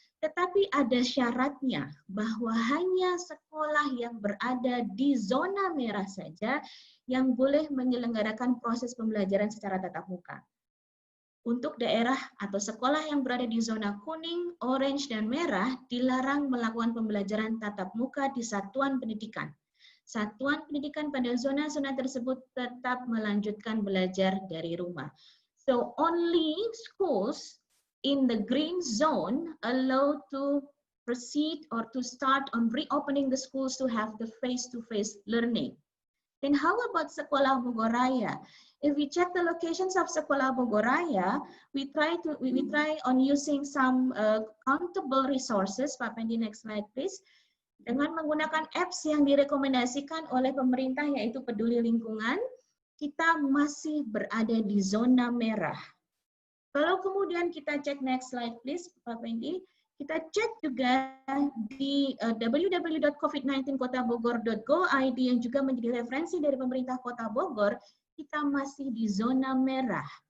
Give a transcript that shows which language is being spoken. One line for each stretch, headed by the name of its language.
Indonesian: Tetapi ada syaratnya, bahwa hanya sekolah yang berada di zona merah saja yang boleh menyelenggarakan proses pembelajaran secara tatap muka. Untuk daerah atau sekolah yang berada di zona kuning, orange, dan merah dilarang melakukan pembelajaran tatap muka di satuan pendidikan. Satuan pendidikan pada zona-zona tersebut tetap melanjutkan belajar dari rumah.
English: So only schools in the green zone allowed to proceed or to start on reopening the schools to have the face-to-face learning. Then how about Sekolah Bogoraya? If we check the locations of Sekolah Bogoraya, we try on using some countable resources. Pak Pendi, next slide please.
Indonesian: Dengan menggunakan apps yang direkomendasikan oleh pemerintah yaitu Peduli Lingkungan, kita masih berada di zona merah. Kalau kemudian kita cek
English: next slide please,
Indonesian: Pak Pendi, kita cek juga di www.covid19kotabogor.go.id yang juga menjadi referensi dari pemerintah Kota Bogor, kita masih di zona merah.